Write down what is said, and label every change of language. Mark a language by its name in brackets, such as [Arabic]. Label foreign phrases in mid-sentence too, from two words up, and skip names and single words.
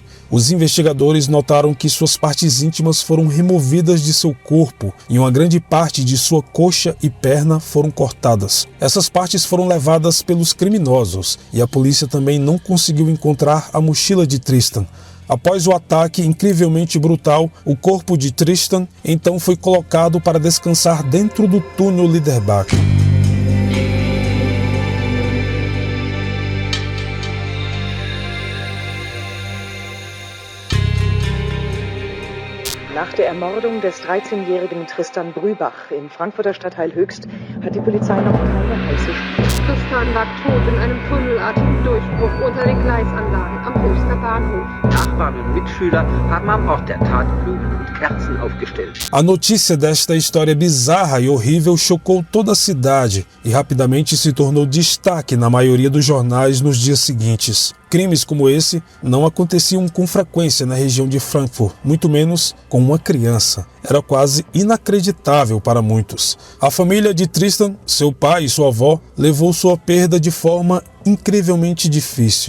[Portuguese] Os investigadores notaram que suas partes íntimas foram removidas de seu corpo e uma grande parte de sua coxa e perna foram cortadas. Essas partes foram levadas pelos criminosos e a polícia também não conseguiu encontrar a mochila de Tristan. Após o ataque incrivelmente brutal, o corpo de Tristan então foi colocado para descansar dentro do túnel Liederbach. [German] Nach der Ermordung des 13-jährigen Tristan Brübach im Frankfurter Stadtteil Höchst hat die Polizei noch keine heiße Spur. Tristan lag tot in einem tunnelartigen Durchbruch unter den Gleisanlagen am Höchster Bahnhof. Nachbarn und Mitschüler haben am Ort der Tat Blumen und Kerzen aufgestellt. [Portuguese] A notícia desta história bizarra e horrível chocou toda a cidade e rapidamente se tornou destaque na maioria dos jornais nos dias seguintes. Crimes como esse não aconteciam com frequência na região de Frankfurt, muito menos com uma criança. Era quase inacreditável para muitos. A família de Tristan, seu pai e sua avó, levou sua perda de forma incrivelmente difícil.